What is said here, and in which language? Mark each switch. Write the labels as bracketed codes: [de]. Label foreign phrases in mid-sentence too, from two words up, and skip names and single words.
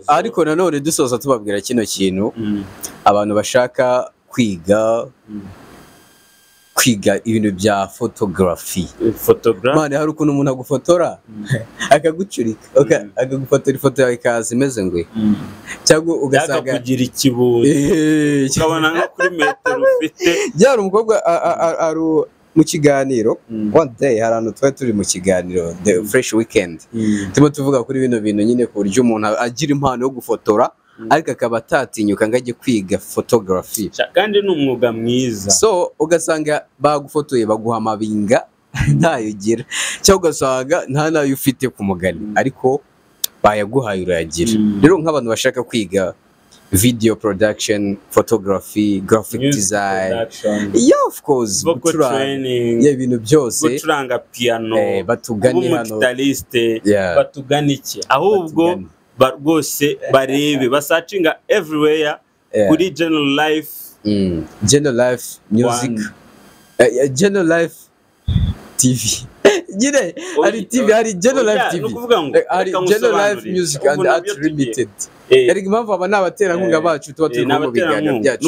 [rw] ariko nanone dusoza tubabwira kino kintu abantu bashaka kwiga ibintu bya photography mane hari ukuntu umuntu agufotora akagucurika akagufotora ifoto yawe ikaza imeze ngwe cyangwa ugasanga kugira ikibuye ukabona nka kuri metero ufite byari umukobwa ari mu kiganiro [en] one day [rw] hari ahantu twari turi mu kiganiro the fresh weekend turimo tuvuga kuri bino bintu nyine ku buryo umuntu agira impano yo gufotora ariko akaba atatinyuka ngo ajye kwiga photography kandi ni umwuga mwiza so ugasanga bagufotoye baguha amabinga ntayo ugira cyangwa ugasanga nta nayo ufite ku mugani ariko bayaguhaye urayagira rero nk'abantu bashaka kwiga [en] video production, photography, graphic design, of course, [rw] ibintu byose gucuranga piano, batugane hano, batugane iki ahubwo rwose barebe basacinga everywhere kuri General Life General Life Music General Life TV gire hari TV hari General Life TV hari General Life Music and Art Limited Erega impamvu aba n'abaterankunga bacu tuba turi mu biganiro byacu